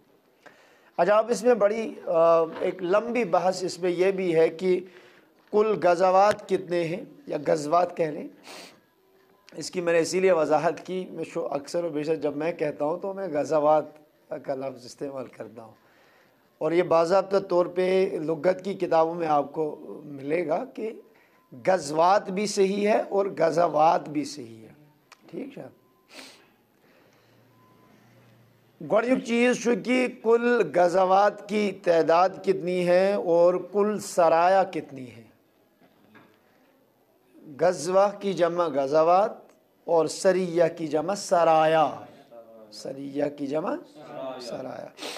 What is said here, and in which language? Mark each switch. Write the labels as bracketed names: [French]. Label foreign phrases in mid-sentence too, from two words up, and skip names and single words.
[Urdu] اچھا، اب اس میں بڑی ایک لمبی بحث اس میں یہ بھی ہے کہ کل غزوات کتنے ہیں، یا غزوات کہہ لیں، اس کی میں نے اسی لیے وضاحت کی، میں اکثر و بیشتر جب میں کہتا ہوں تو میں غزوات کا لفظ استعمال کرتا ہوں، اور یہ باضابطہ طور پہ لغت کی کتابوں میں آپ کو ملے گا کہ غزوات بھی صحیح ہے اور غزوات بھی صحیح ہے، ٹھیک ہے۔ [Kashmiri] گۄڈنیُک چیز چھُ کہ [Urdu] کل غزوات کی تعداد کتنی ہے اور کل سرایہ کتنی ہے۔ غزوہ کی جمع غزوات اور سریہ کی جمع سرایہ، سریہ کی جمع سرایہ۔